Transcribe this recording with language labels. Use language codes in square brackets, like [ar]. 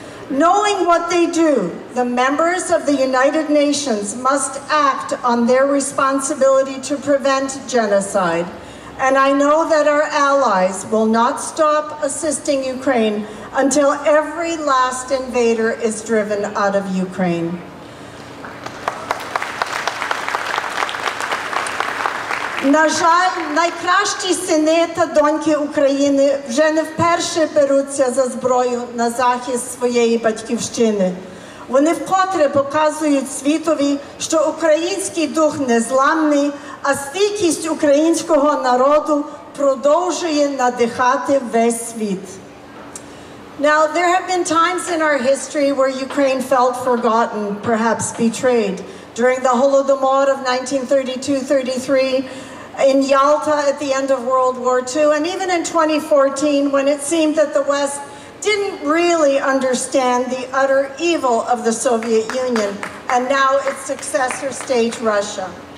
[en] Knowing what they do, the members of the United Nations must act on their responsibility to prevent genocide. And I know that our allies will not stop assisting Ukraine until every last invader is driven out of Ukraine. [uk] На жаль, найкращі сини та доньки України вже не вперше беруться за зброю на захист своєї батьківщини. Вони вкотре показують світові, що український дух незламний, а стійкість українського народу продовжує надихати весь світ. [en] Now, there have been times in our history where Ukraine felt forgotten, perhaps betrayed. During the Holodomor of 1932-33, in Yalta at the end of World War II, and even in 2014 when it seemed that the West didn't really understand the utter evil of the Soviet Union and now its successor state, Russia.